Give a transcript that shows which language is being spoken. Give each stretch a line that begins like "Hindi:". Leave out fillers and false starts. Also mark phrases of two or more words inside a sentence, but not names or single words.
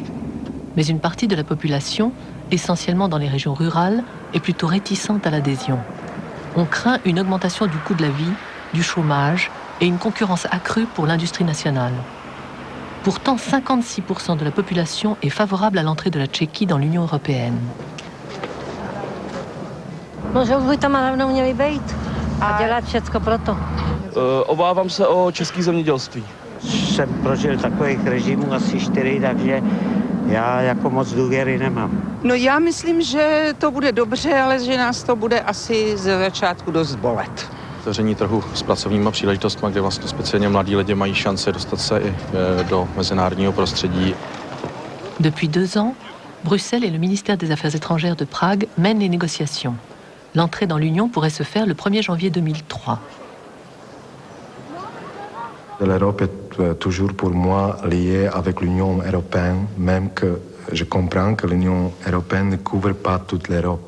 French: Mais une partie de la population, essentiellement dans les régions rurales, est plutôt réticente à l'adhésion. On craint une augmentation du coût de la vie, du chômage et une concurrence accrue pour l'industrie nationale. Pourtant, 56% de la population est favorable à l'entrée de la Tchéquie dans l'Union européenne.
Czech: No, že už by tam dávno měli být a dělat všecko proto. Obávám se o české zemědělství. Jsem prožil takových režimů asi 4, takže já jako moc důvěry nemám. No já myslím, že to bude dobře, ale že nás to bude asi ze začátku dost bolet. Otevření trhu s pracovníma příležitostmi, kde vlastně speciálně mladí lidé mají šance dostat se i do mezinárodního prostředí.
French: Depuis 2 ans, Bruxelles et le ministère des Affaires étrangères de Prague mènent les négociations. L'entrée dans l'Union pourrait se faire le 1er janvier 2003. L'Europe est toujours pour moi liée avec l'Union européenne, même que je comprends que l'Union européenne ne couvre pas toute l'Europe.